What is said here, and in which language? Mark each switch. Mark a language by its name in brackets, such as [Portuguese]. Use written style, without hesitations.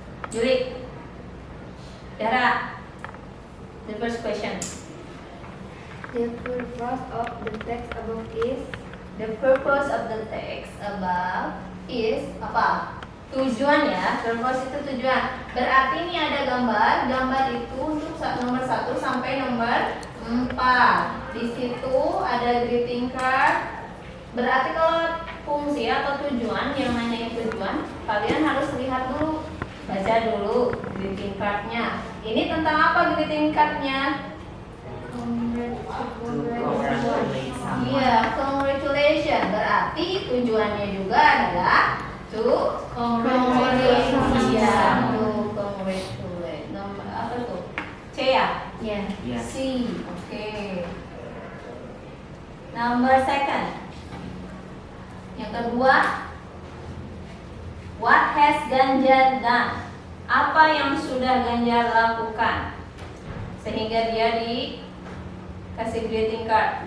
[English] Juli, Dara, the first question. The purpose of the text above is The purpose of the text above is apa? [Indonesian] Tujuan ya, purpose itu tujuan. Berarti ini ada gambar. Gambar itu untuk nomor 1 sampai nomor 4. Di situ ada greeting card. Berarti kalau fungsi atau tujuan, yang nanya tujuan, kalian harus lihat dulu, baca dulu greeting cardnya. Ini tentang apa greeting cardnya? [English] Congratulate someone. [Indonesian] Iya, congratulations. Berarti tujuannya juga adalah [English] to congratulate. [Indonesian] Iya, [English] to congratulate. [Indonesian] Nomor apa tuh? C ya? ya. [English] Yes. C. Oke. Number second. [Indonesian] Yang kedua, [English] what has Ganjar done? [Indonesian] Apa yang sudah Ganjar lakukan sehingga dia dikasih greeting card?